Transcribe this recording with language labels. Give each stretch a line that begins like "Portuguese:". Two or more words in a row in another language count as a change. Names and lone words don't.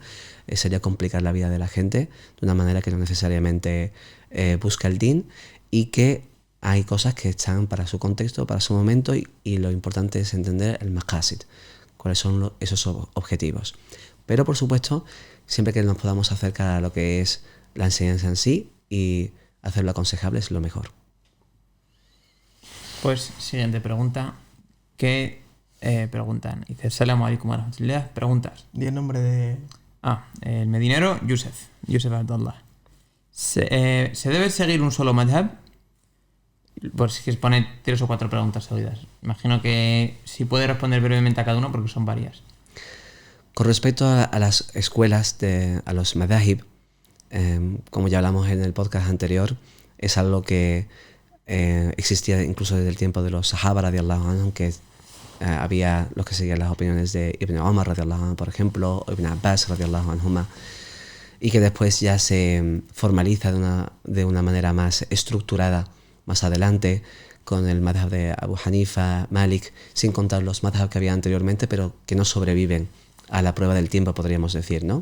Spanish: Sería complicar la vida de la gente de una manera que no necesariamente busca el din, y que hay cosas que están para su contexto, para su momento, y lo importante es entender el maqasid, cuáles son esos objetivos. Pero por supuesto, siempre que nos podamos acercar a lo que es la enseñanza en sí y hacerlo aconsejable es lo mejor. Pues siguiente pregunta. ¿Qué preguntan? Dice,
Arabic: السلام عليكم ورحمة الله.
Spanish: Preguntas. Di el nombre de... El medinero, Yusef Abdullah. ¿Se debe seguir un solo madhab? Pues si quieres pone 3 o 4 preguntas seguidas. Imagino que si puede responder brevemente a cada uno porque son varias. Con respecto a las escuelas, a los madahib, como ya hablamos en el podcast anterior, es algo que existía incluso desde el tiempo de los
Arabic: الصحابة رضي الله عنهم,
Spanish: que había los que seguían las opiniones de Ibn Omar
Arabic: رضي الله عنه,
Spanish: por ejemplo, o Ibn Abbas
Arabic: رضي الله عنهما,
Spanish: y que después ya se formaliza de una manera más estructurada más adelante con el madhab de Abu Hanifa, Malik, sin contar los madhab que había anteriormente, pero que no sobreviven a la prueba del tiempo, podríamos decir, ¿no?